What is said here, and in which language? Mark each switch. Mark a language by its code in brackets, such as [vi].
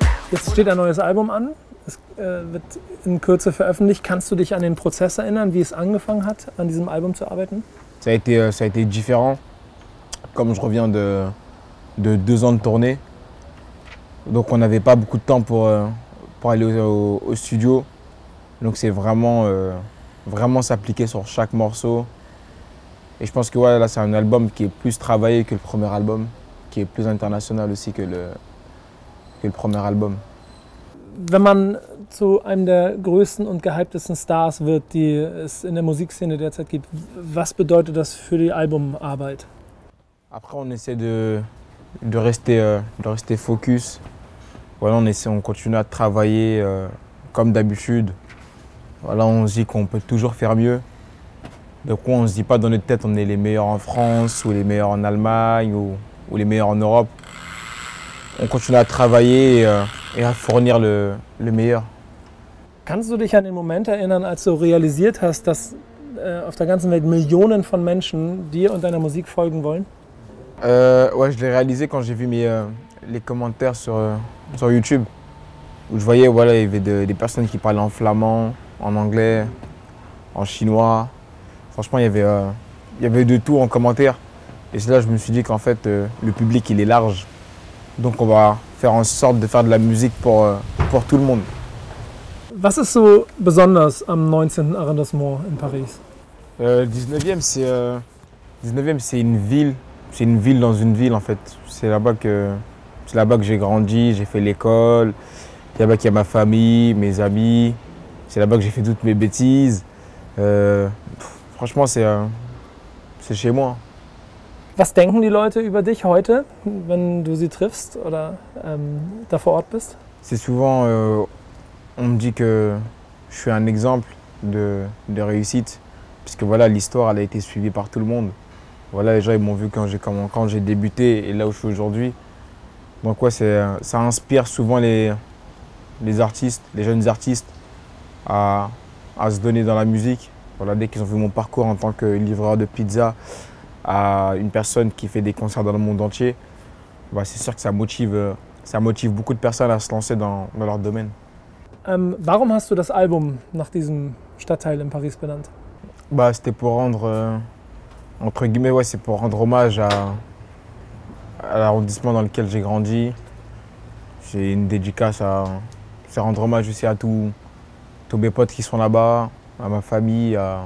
[de] Jetzt steht ein neues Album an, es wird in Kürze veröffentlicht. Kannst du dich an den Prozess erinnern, wie es angefangen hat, an diesem Album zu arbeiten? [fr] Ça a été différent, comme je reviens de 2 ans de tournée. Donc on n'avait pas beaucoup de temps pour aller au studio. Donc c'est vraiment s'appliquer sur chaque morceau. Et je pense que ouais, là c'est un album qui est plus travaillé que le premier album, qui est plus international aussi que le premier Album. [de] Wenn man zu einem der größten und gehyptesten Stars wird, die es in der Musikszene derzeit gibt, was bedeutet das für die Albumarbeit? [fr] Après on essaie de rester focus. Voilà, on continue à travailler comme d'habitude. Voilà, on se dit qu'on peut toujours faire mieux. Donc on ne se dit pas dans notre tête on est les meilleurs en France ou les meilleurs en Allemagne ou les meilleurs en Europe. On continue à travailler et à fournir le meilleur. [de] Kannst du dich an den Moment erinnern, als du realisiert hast, dass auf der ganzen Welt Millionen von Menschen dir und deiner Musik folgen wollen? [fr] Ouais, je l'ai réalisé quand j'ai vu les commentaires sur YouTube, où je voyais, voilà, il y avait des personnes qui parlaient en flamand, en anglais, en chinois. Franchement, il y avait de tout en commentaire. Et c'est là que je me suis dit qu'en fait, le public, il est large. Donc on va faire en sorte de faire de la musique pour tout le monde. [de] Was ist so besonders am 19. Arrondissement in Paris? [fr] Le 19e, c'est une ville. C'est une ville dans une ville en fait. C'est là-bas que j'ai grandi, j'ai fait l'école. C'est là-bas qu'il y a ma famille, mes amis. C'est là-bas que j'ai fait toutes mes bêtises. Franchement, c'est chez moi. [de] Was denken die Leute über dich heute, wenn du sie triffst oder da vor Ort bist? [fr] C'est souvent, on me dit que je suis un exemple de réussite. Puisque voilà, l'histoire, elle a été suivie par tout le monde. Voilà, les gens ils m'ont vu quand j'ai débuté et là où je suis aujourd'hui. Donc ouais, ça inspire souvent les artistes, les jeunes artistes à se donner dans la musique. Voilà, dès qu'ils ont vu mon parcours en tant que livreur de pizza à une personne qui fait des concerts dans le monde entier, bah, c'est sûr que ça motive beaucoup de personnes à se lancer dans leur domaine. [de] Warum hast du das Album nach diesem Stadtteil in Paris benannt? [fr] Bah, c'était pour rendre, entre guillemets, ouais, c'est pour rendre hommage à l'arrondissement dans lequel j'ai grandi. C'est une dédicace c'est rendre hommage aussi à tous mes potes qui sont là-bas, à ma famille.